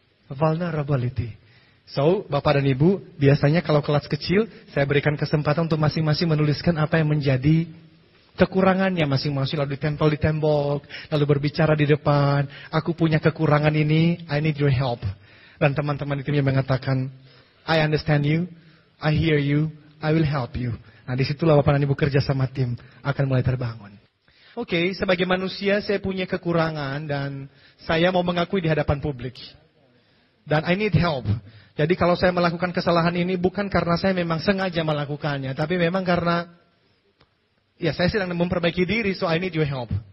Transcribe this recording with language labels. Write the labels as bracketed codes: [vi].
[id] Vulnerability. So, Bapak dan Ibu, biasanya kalau kelas kecil, saya berikan kesempatan untuk masing-masing menuliskan apa yang menjadi kekurangannya masing-masing, lalu ditempel di tembok, lalu berbicara di depan, aku punya kekurangan ini, [en] I need your help. [id] Dan teman-teman di timnya mengatakan, [en] I understand you, I hear you, I will help you. [id] Nah disitulah Bapak dan Ibu kerja sama tim akan mulai terbangun. Oke, sebagai manusia saya punya kekurangan dan saya mau mengakui di hadapan publik. Dan [en] I need help. [id] Jadi kalau saya melakukan kesalahan ini bukan karena saya memang sengaja melakukannya, tapi memang karena ya, saya sedang memperbaiki diri, [en] so I need your help.